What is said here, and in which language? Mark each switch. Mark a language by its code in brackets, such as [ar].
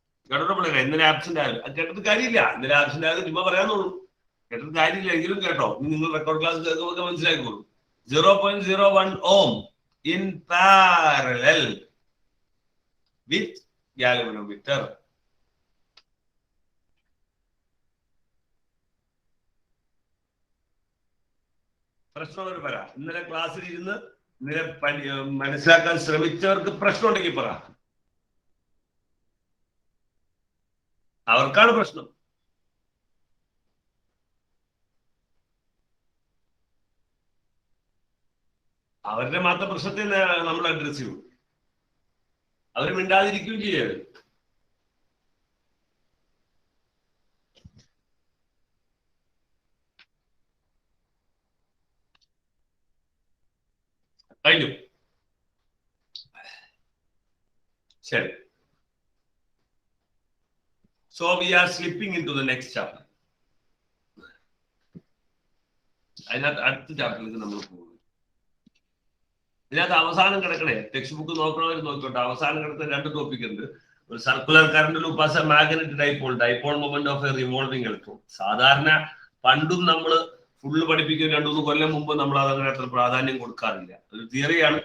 [ml] കേട്ടോ പിള്ളേരെ, ഇന്നലെ ആബ്സെന്റ് ആയാലും കേട്ടത് കാര്യമില്ല. ഇന്നലെ ആബ്സെന്റ് ആയത് ചുമ്മാ പറയാന്നുള്ളൂ. കേട്ടത് കാര്യമില്ല എങ്കിലും കേട്ടോ. നിങ്ങൾ റെക്കോർഡ് ക്ലാസ് കേൾക്കുമ്പോൾ മനസ്സിലാക്കിക്കോളൂ. [en] 0.01 ohm in parallel with galvanometer. [ml] പ്രശ്നം പറ. ഇന്നലെ ക്ലാസ്സിൽ ഇരുന്ന് ഇന്നലെ മനസ്സിലാക്കാൻ ശ്രമിച്ചവർക്ക് പ്രശ്നം ഉണ്ടെങ്കിൽ പറ. അവർക്കാണ് പ്രശ്നം. അവരുടെ മാത്രം പ്രശ്നത്തെ നമ്മൾ അഡ്രസ് ചെയ്യും. അവർ മിണ്ടാതിരിക്കുകയും ചെയ്യരുത്. കഴിഞ്ഞു. ശരി. [en] So we are slipping into the next chapter. [ml] അതിനകത്ത് അടുത്ത ചാപ്റ്ററിലേക്ക് നമ്മൾ പോകും. ഇതിനകത്ത് അവസാനം കിടക്കണേ, ടെക്സ്റ്റ് ബുക്ക് നോക്കണവർ നോക്കട്ടെ. അവസാനം കിടക്കുന്ന 2 ടോപ്പിക് ഉണ്ട്. [en] ഒരു circular current loop as a magnetic dipole moment of a revolving electron. [ml] സാധാരണ പണ്ടും നമ്മൾ ഫുള്ള് പഠിപ്പിക്കും. 2-3 കൊല്ലം മുമ്പ് നമ്മൾ അതങ്ങനെ അത്ര പ്രാധാന്യം കൊടുക്കാറില്ല. ഒരു തിയറിയാണ്.